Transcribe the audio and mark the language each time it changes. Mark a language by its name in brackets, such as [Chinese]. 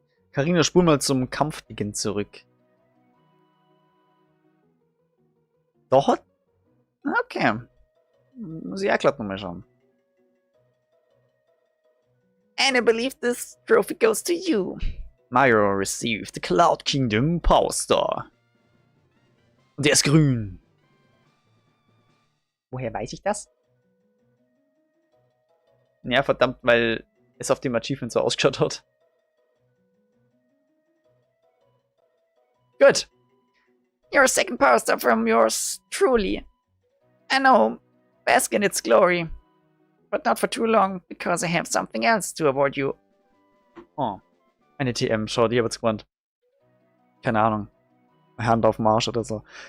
[German] Carina, spul mal zum Kampfbeginn zurück. Doch? Okay. Muss ich auch glatt nochmal schauen. [English] And I believe this trophy goes to you. Mario received the Cloud Kingdom Power Star. [German] Und der ist grün. Woher weiß ich das? Ja, verdammt, weil es auf dem Achievement so ausgeschaut hat. Gut. [English] Your second power star from yours truly. I know, bask in its glory. But not for too long, because I have something else to award you. Oh. [German] Eine TM, schau, die hab jetzt gemeint. Keine Ahnung. Hand auf Marsch oder so.